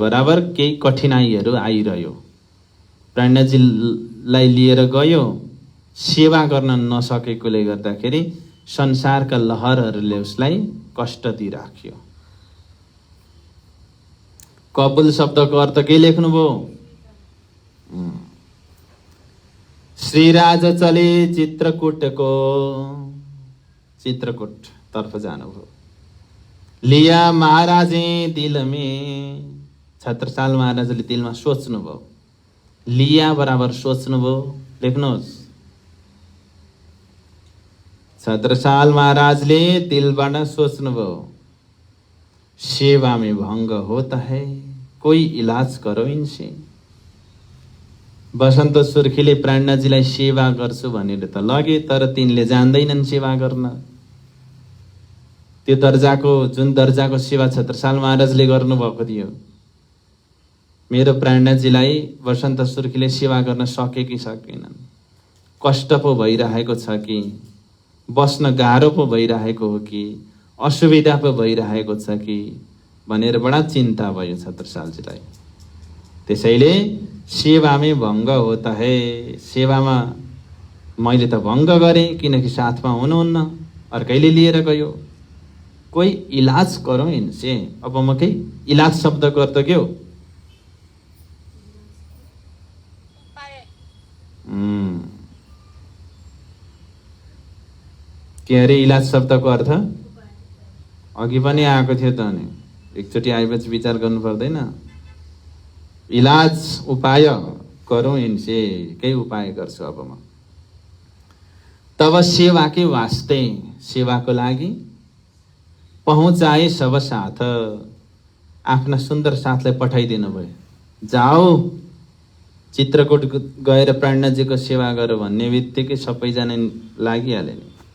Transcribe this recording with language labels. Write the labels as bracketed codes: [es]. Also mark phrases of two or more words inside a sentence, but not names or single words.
[ne] बराबर केही कठिनाइहरू आइरह्यो, प्रेरणाजीलाई लिएर गयो, सेवा गर्न नसकेकोले गर्दाखेरि संसारका लहरहरूले उसलाई कष्ट दिइराख्यो। कबुल शब्दको अर्थ के लेख्नुभयो? श्रीराज चले चित्रकूटको, चित्रकूट तर्फ जानुभयो। [hi] लिया महाराजे दिल में, [ne] छत्रसाल महाराजले दिलमा सोच्नुभयो। लिया बराबर सोच्नुभयो, लेख्नुहोस्। छत्रसाल महाराजले दिलबाट सोच्नुभयो, [hi] सेवा में भंग होता है, कोई इलाज करो इनसे। [ne] बसन्त सुर्खीले प्रेरणाजीलाई सेवा गर्छु भनेर त लगे, तर तिनले जान्दैनन् सेवा गर्न। त्यो दर्जाको, जुन दर्जाको सेवा छत्रसाल महाराजले गर्नुभएको थियो, मेरो प्रेरणाजीलाई बसन्त सुर्खीले सेवा गर्न सके कि सकेनन्, कष्ट पो भइरहेको छ कि, बस्न गाह्रो पो भइरहेको हो कि, असुविधा पो भइरहेको छ कि भनेर बडा चिन्ता भयो छत्रसालजीलाई। त्यसैले सेवामै [hi] भङ्ग होता है, [ne] सेवामा मैले त भङ्ग गरेँ किनकि साथमा हुनुहुन्न, अर्कैले लिएर गयो। [hi] कोही इलाज करो इनसे। [ne] अब म केही इलाज शब्दको अर्थ के हो? के अरे इलाज शब्दको अर्थ? अघि पनि आएको थियो त, अनि एकचोटि आएपछि विचार गर्नु पर्दैन। [hi] इलाज, उपाय करो इनसे, [ne] केही उपाय गर्छु अब म। [hi] तब सेवा के वास्ते, [ne] सेवाको लागि [hi] पहुँचाए सब साथ, [ne] आफ्ना सुन्दर साथलाई पठाइदिनु भयो। जाऊ चित्रकूट गएर प्रेरणाजीको सेवा गर भन्ने बित्तिकै सबैजना लागिहाले नि।